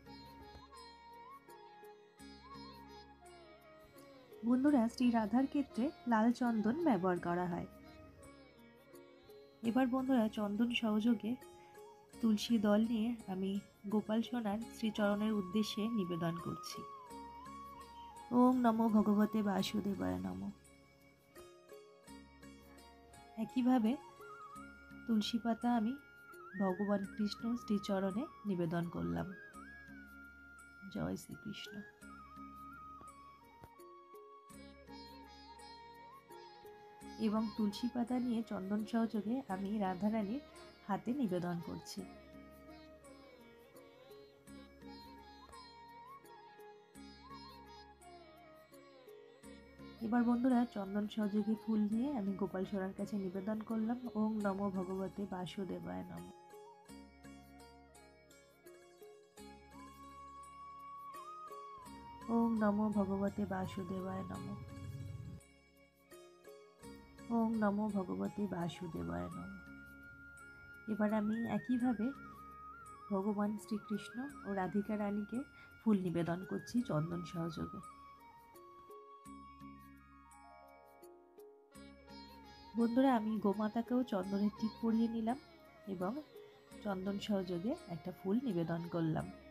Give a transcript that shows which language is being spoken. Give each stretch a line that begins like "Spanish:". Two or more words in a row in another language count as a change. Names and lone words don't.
Bangla: বন্ধুরা, শ্রী রাধার ক্ষেত্রে লাল চন্দন ব্যবহার করা হয়। এবার বন্ধুরা, চন্দন সহযোগে তুলসী দল নিয়ে আমি গোপাল সোনার শ্রীচরণের উদ্দেশ্যে নিবেদন করছি।
Sanskrit: ওম নমো ভগবতে বাসুদেবায় নমঃ।
Bangla: একইভাবে তুলসী পাতা আমি ভগবান কৃষ্ণ শ্রীচরণে নিবেদন করলাম। জয় শ্রীকৃষ্ণ। এবং তুলসী পাতা নিয়ে চন্দন সহযোগে আমি রাধারানীর হাতে নিবেদন করছি। এবার বন্ধুরা চন্দন সহযোগী ফুল নিয়ে আমি গোপাল সোনার কাছে নিবেদন করলাম।
Sanskrit: ওম নমো ভগবতে বাসুদেবায় নমঃ। ওম নমো ভগবতে বাসুদেবায় নমঃ। ওম নমো ভগবতে বাসুদেবায় নমঃ।
Bangla: এবার আমি একইভাবে ভগবান শ্রীকৃষ্ণ ও রাধিকা রানীকে ফুল নিবেদন করছি চন্দন সহযোগে। বন্ধুরা আমি গোমাতাকেও চন্দনের টিপ পরিয়ে নিলাম এবং চন্দন সহযোগে একটা ফুল নিবেদন করলাম।